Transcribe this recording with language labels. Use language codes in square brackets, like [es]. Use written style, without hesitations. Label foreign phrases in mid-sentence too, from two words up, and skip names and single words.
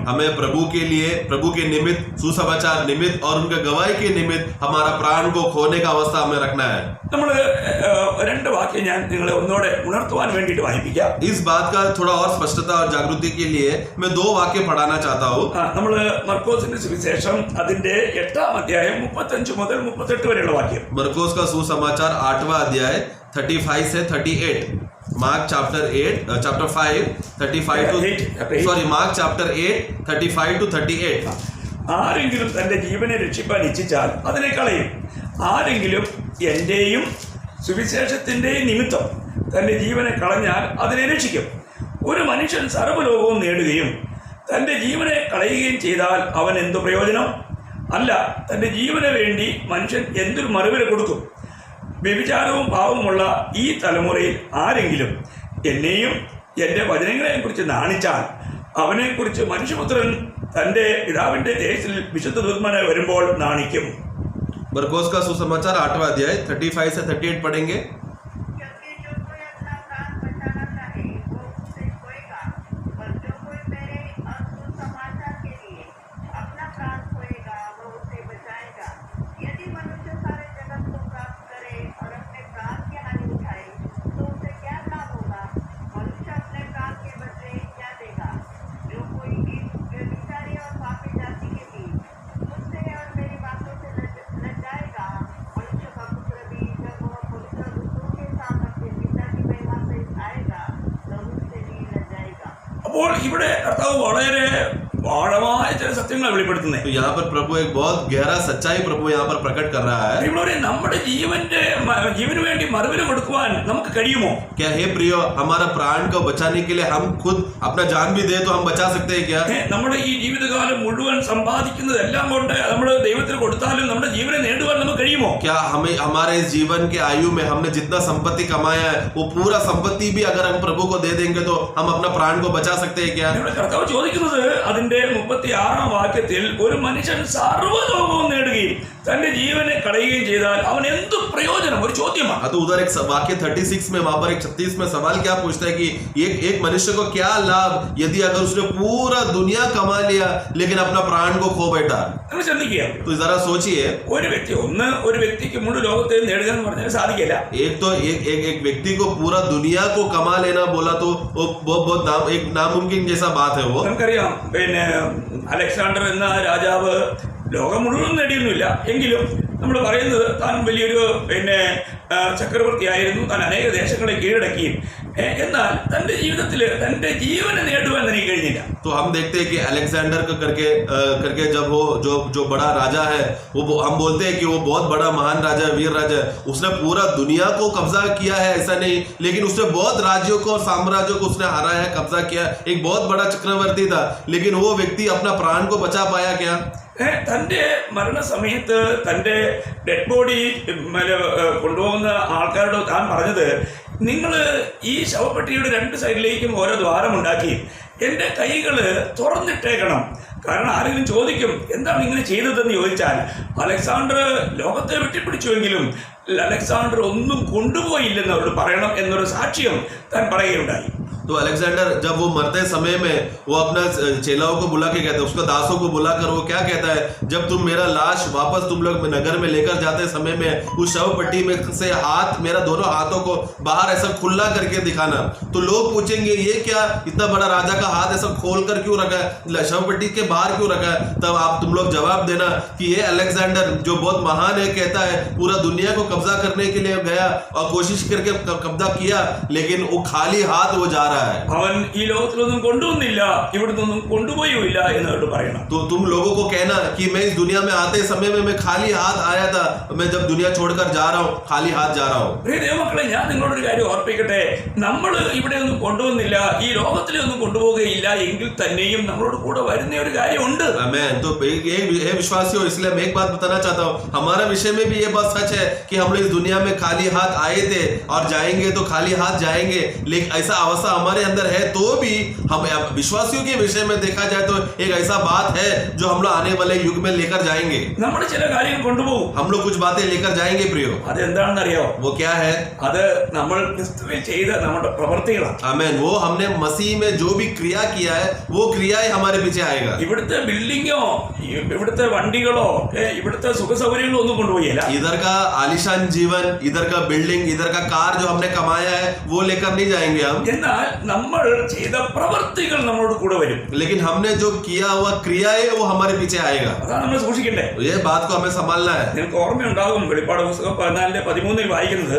[hi] हमें प्रभु के लिए, प्रभु के निमित्त, सुसमाचार निमित्त और उनके गवाही के निमित्त हमारा प्राण को खोने का अवस्था हमें रखना है. [ml] നമ്മൾ രണ്ട് വാക്യം ഞാൻ നിങ്ങളെ ഒന്നുകൂടെ ഉണർത്തുവാൻ വേണ്ടിയിട്ട് വായിപ്പിക്കാം. [hi] इस बात का थोड़ा और स्पष्टता और जागृति के लिए मैं 2 वाक्य पढ़ाना चाहता हूँ. [ml] നമ്മൾ മർക്കോസിന്റെ സുവിശേഷം അതിന്റെ 8-ാം അധ്യായം 35 മുതൽ 38 വരെയുള്ള വാക്യം. [hi] मरकोस का सुसमाचार 8वां अध्याय 35 से 38. [en] Mark chapter 5 35 to sorry Mark chapter 8 35 to 38. [ml] ആരെങ്കിലും തന്റെ ജീവനെ രക്ഷിപ്പാൻ ഇച്ഛിച്ചാൽ അതിനെ കളയും. ആരെങ്കിലും എന്റെയും സുവിശേഷത്തിന്റെയും നിമിത്തം തന്റെ ജീവനെ കളഞ്ഞാൽ അതിനെ രക്ഷിക്കും. ഒരു മനുഷ്യൻ സർവ്വലോകവും നേടുകയും തന്റെ ജീവനെ കളയുകയും ചെയ്താൽ അവൻ എന്തു പ്രയോജനം? അല്ല, തന്റെ ജീവന് വേണ്ടി മനുഷ്യൻ എന്തൊരു മറുവില കൊടുക്കും? വ്യഭിചാരവും പാവമുള്ള ഈ തലമുറയിൽ ആരെങ്കിലും എന്നെയും എൻ്റെ വചനങ്ങളെയും കുറിച്ച് നാണിച്ചാൽ അവനെക്കുറിച്ച് മനുഷ്യപുത്രൻ തന്റെ പിതാവിന്റെ ദേശത്തിൽ വിശുദ്ധ ദൂതന്മാരായി വരുമ്പോൾ നാണിക്കും. [hi] मरकोस का सुसमाचार 8वां अध्याय 35 से 38 पढ़ेंगे. क्योंकि जो कोई अपना प्राण बचाना चाहे वो उसे खोएगा, पर जो कोई मेरे और सुसमाचार के लिए अपना प्राण खोएगा वो उसे बचाएगा. यदि मनुष्य सारे जगत को प्राप्त करे और अपने प्राण की हानि उठाए तो उसे क्या लाभ होगा? मनुष्य अपने प्राण के बदले क्या देगा? जो कोई व्यभिचारी और पापी जाति के बीच मुझसे और मेरी बातों से लज जाएगा, मनुष्य का पुत्र भी जब वह पवित्र दूतों के साथ अपने पिता की महिमा से आएगा तब उससे भी लज जाएगा. [ml] അപ്പോൾ ഇവിടെ കർത്താവ് വളരെ ആഴമായ ചില സത്യങ്ങളെ വെളിപ്പെടുത്തുന്നത്. [hi] तो यहाँ पर प्रभु एक बहुत गहरा सच्चाई प्रभु यहाँ पर प्रकट कर रहा है. [ml] ഇവിടെ നമ്മുടെ ജീവന് വേണ്ടി മറുവില കൊടുക്കുവാൻ നമുക്ക് കഴിയുമോ? [hi] क्या हे प्रियो, हमारा प्राण को बचाने के लिए हम खुद अपना जान भी दे तो हम बचा सकते हैं क्या? [ml] നമ്മുടെ ഈ ജീവിതകാലം മുഴുവൻ സമ്പാദിക്കുന്നതെല്ലാം കൊണ്ട് നമ്മൾ ദൈവത്തിന് കൊടുത്താലും നമ്മുടെ ജീവനെ നേടുവാൻ നമുക്ക് കഴിയുമോ? [hi] क्या हमें हमारे इस जीवन के आयु में हमने जितना संपत्ति कमाया है वो पूरा संपत्ति भी अगर हम प्रभु को दे देंगे तो हम अपना प्राण को बचा सकते हैं क्या? [ml] ഇവിടെ കർത്താവ് ചോദിക്കുന്നത് അതിന്റെ 36-ാം വാക്യത്തിൽ ഒരു മനുഷ്യൻ സർവ്വലോകവും നേടുകയും തന്റെ ജീവനെ കളയുകയും ചെയ്താൽ അവൻ എന്ത് പ്രയോജനം? ഒരു ചോദ്യമാണ്. [hi] तो उधर एक वाक्य 36 में, वहां पर एक 36 में सवाल क्या पूछता है कि एक मनुष्य को क्या लाभ यदि अगर उसने पूरा दुनिया कमा लिया लेकिन अपना प्राण को खो बैठा? [ml] നിങ്ങൾ ചിന്തിക്കുക. [hi] तो जरा सोचिए, [ml] ഒരു വ്യക്തിക്ക് മുഴു ലോകത്തെ നേടുക എന്ന് പറഞ്ഞാൽ സാധിക്കില്ല. [hi] एक व्यक्ति को पूरा दुनिया को कमा लेना बोला तो वो बहुत एक नामुमकिन जैसा बात है. वो [ml] നമുക്കറിയാം, പിന്നെ അലക്സാണ്ടർ എന്ന രാജാവ് ലോകം മുഴുവൻ നേടിയൊന്നുമില്ല. എങ്കിലും നമ്മൾ പറയുന്നത് താൻ വലിയൊരു ചക്രവർത്തിയായിരുന്നു, താൻ അനേക ദേശങ്ങളെ കീഴടക്കിയും എന്നാൽ തന്റെ ജീവിതത്തിൽ തന്റെ ജീവനെ നേടുവാൻ തനിക്ക് കഴിഞ്ഞില്ല. [hi] तो हम देखते हैं कि अलेक्जेंडर को करके जब वो जो बड़ा राजा है वो हम बोलते हैं कि वो बहुत बड़ा महान राजा, वीर राजा, उसने पूरा दुनिया को कब्जा किया है ऐसा नहीं, लेकिन उसने बहुत राज्यों को और साम्राज्यों को उसने हराया है, कब्जा किया. एक बहुत बड़ा चक्रवर्ती था, लेकिन वो व्यक्ति अपना प्राण को बचा पाया क्या? [ml] തന്റെ മരണസമയത്ത് തന്റെ [en] dead body [ml] കൊണ്ടുപോകുന്ന ആൾക്കാരോട് താൻ പറഞ്ഞത്, നിങ്ങൾ ഈ ശവപ്പെട്ടിയുടെ 2 സൈഡിലേക്കും ഓരോ ദ്വാരമുണ്ടാക്കി എൻ്റെ കൈകൾ തുറന്നിട്ടേക്കണം. കാരണം ആരെങ്കിലും ചോദിക്കും എന്താണ് ഇങ്ങനെ ചെയ്തതെന്ന് ചോദിച്ചാൽ, അലക്സാണ്ടർ ലോകത്തെ വെട്ടിപ്പിടിച്ചുവെങ്കിലും അലക്സാണ്ടർ ഒന്നും കൊണ്ടുപോയില്ലെന്ന് അവരോട് പറയണം എന്നൊരു സാക്ഷ്യം താൻ പറയുകയുണ്ടായി. [hi] तो अलेक्जेंडर जब वो मरते समय में वो अपना चेलाओं को बुला के कहता है, उसका दासों को बुलाकर वो क्या कहता है, जब तुम मेरा लाश वापस तुम लोग नगर में लेकर जाते समय में उस शव पट्टी में से हाथ, मेरा दोनों हाथों को बाहर ऐसा खुला करके दिखाना. तो लोग पूछेंगे ये क्या, इतना बड़ा राजा का हाथ ऐसा खोल कर क्यों रखा है, शव पट्टी के बाहर क्यों रखा है? तब आप तुम लोग जवाब देना कि ये अलेक्जेंडर जो बहुत महान है, कहता है पूरा दुनिया को कब्जा करने के लिए गया और कोशिश करके कब्जा किया, लेकिन वो खाली हाथ वो जा रहा है. [ml] അവൻ ഈ ലോകത്തിലൊന്നും കൊണ്ടുവന്നില്ല, ഇവിടുന്നൊന്നും കൊണ്ടുപോയില്ല എന്നവരോട് പറയണം. [hi] तो तुम लोगों को कहना कि मैं इस दुनिया में आते समय में मैं खाली हाथ आया था, मैं जब दुनिया छोड़कर जा रहा हूँ खाली हाथ जा रहा हूँ. [ml] പ്രിയ ദൈവമക്കളെ, ഞാൻ നിങ്ങളോടൊരു കാര്യം ഓർപ്പിക്കട്ടെ. നമ്മൾ ഇവിടെ ഒന്നും കൊണ്ടുവന്നില്ല, ഈ ലോകത്തിലെ ഒന്നും കൊണ്ടുപോകുകയില്ല എങ്കിൽ തന്നെയും നമ്മളോട് കൂടെ വരുന്ന ഒരു കാര്യമുണ്ട്. [hi] आमेन. तो ये विश्वासियों, इसलिए मैं एक बात बताना चाहता हूँ, हमारे विषय में भी ये बात सच है कि हम लोग इस दुनिया में खाली हाथ आए थे और जाएंगे तो खाली हाथ जाएंगे, लेकिन ऐसा अवस्था हमारे अंदर है, तो भी हम विश्वासियों के विषय में देखा जाए तो एक ऐसा बात है जो हम लोग आने वाले युग में लेकर जाएंगे। [ml] നമ്മൾ ചില കാര്യങ്ങൾ കൊണ്ടുപോകും. [hi] हम लोग कुछ बातें लेकर जाएंगे प्रियो। [ml] അതെന്താണെന്ന് അറിയാമോ? [hi] वो क्या है? [ml] അത് നമ്മൾ ക്രിസ്തുവിൽ ചെയ്ത നമ്മുടെ പ്രവൃത്തികളാണ്. [hi] आमेन। वो हमने मसीह में जो भी क्रिया किया है वो क्रिया ही हमारे पीछे आएगा। [ml] ഇവിടുത്തെ ബിൽഡിങ്ങോ ഇവിടുത്തെ വണ്ടികളോ ഇവിടുത്തെ സുഖ സൗകര്യങ്ങളോ ഒന്നും കൊണ്ടുപോയില്ല. [hi] इधर का आलीशान जीवन, इधर का बिल्डिंग, इधर का कार जो हमने कमाया है वो लेकर नहीं जाएंगे हम। [ml] എന്നാൽ നമ്മൾ ചെയ്ത പ്രവൃത്തികൾ നമ്മളോട് കൂടെ വരും. [hi] लेकिन हमने जो किया हुआ क्रिया है वो हमारे पीछे आएगा। [ml] അതാണ് നമ്മൾ സൂക്ഷിക്കണ്ടേ. [hi] ये बात को हमें संभालना है। [ml] നിങ്ങൾക്ക് ഓർമ്മയുണ്ടാകും വെളിപ്പാട് പുസ്തകം 14:13 വായിക്കുന്നത്.